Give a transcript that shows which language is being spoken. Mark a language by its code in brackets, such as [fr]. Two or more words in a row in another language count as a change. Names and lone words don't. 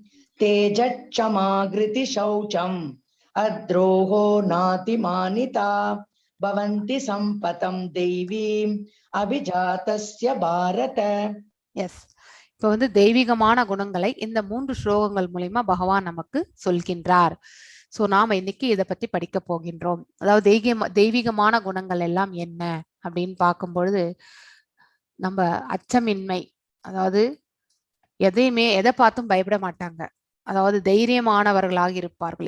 [sa] तेजक्षमागृति शौचम् अद्रोहो नातिमानिता भवन्ति सम्पतं देवीम् अभिजातस्य भारत. [ta] எஸ், இப்போ வந்து தெய்வீகமான குணங்களை இந்த 3 ஸ்லோகங்கள் மூலியமா பகவான் நமக்கு சொல்கின்றார். ஸோ நாம இன்னைக்கு இதை பத்தி படிக்க போகின்றோம். அதாவது தெய்வீகமான குணங்கள் எல்லாம் என்ன அப்படின்னு பார்க்கும் பொழுது, நம்ம அச்சமின்மை, அதாவது எதை பார்த்தும் பயப்பட மாட்டாங்க, அதாவது தைரியமானவர்களாக இருப்பார்கள்.